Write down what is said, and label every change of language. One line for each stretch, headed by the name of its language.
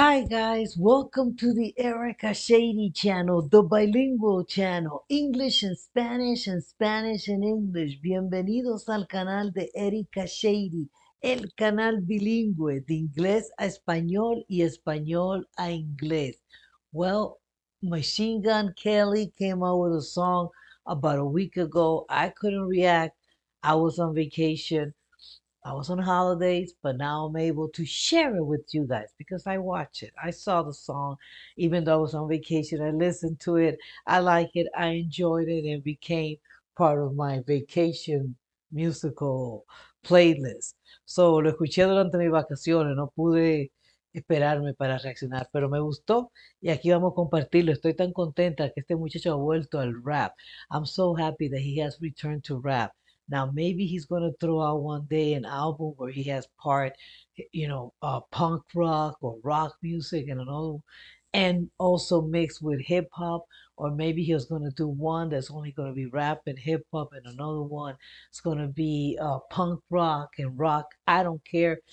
English: guys, welcome to the Erica Shady channel, the bilingual channel, English and Spanish and English.
Spanish: Bienvenidos al canal de Erica Shady, el canal bilingüe de inglés a español y español a inglés.
English: Well, Machine Gun Kelly came out with a song about a week ago. I couldn't react. I was on vacation. I was on holidays, but now I'm able to share it with you guys because I watch it. I saw the song, even though I was on vacation. I listened to it. I like it. I enjoyed it and became part of my vacation musical playlist.
Spanish: So lo escuché durante mis vacaciones. No pude esperarme para reaccionar, pero me gustó y aquí vamos a compartirlo. Estoy tan contenta que este muchacho ha vuelto al rap.
English: I'm so happy that he has returned to rap. Now maybe he's gonna throw out one day an album where he has part, punk rock or rock music and another, and also mixed with hip hop. Or maybe he was gonna do one that's only gonna be rap and hip hop, and another one it's gonna be punk rock and rock. I don't care.